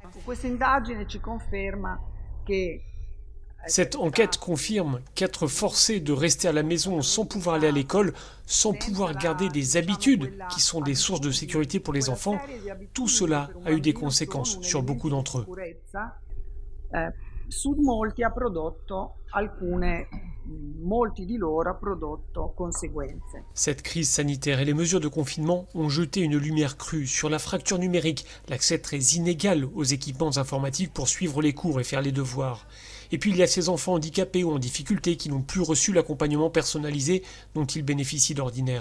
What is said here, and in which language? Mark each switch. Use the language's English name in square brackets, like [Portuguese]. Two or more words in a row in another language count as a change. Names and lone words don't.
[French] Cette enquête confirme qu'être forcé de rester à la maison sans pouvoir aller à l'école, sans pouvoir garder des habitudes qui sont des sources de sécurité pour les enfants, tout cela a eu des conséquences sur beaucoup d'entre eux. [Italian] Su molti ha prodotto alcune, molti di loro ha prodotto conseguenze. [French] Cette crise sanitaire et les mesures de confinement ont jeté une lumière crue sur la fracture numérique, l'accès très inégal aux équipements informatiques pour suivre les cours et faire les devoirs. Et puis il y a ces enfants handicapés ou en difficulté qui n'ont plus reçu l'accompagnement personnalisé dont ils bénéficient d'ordinaire.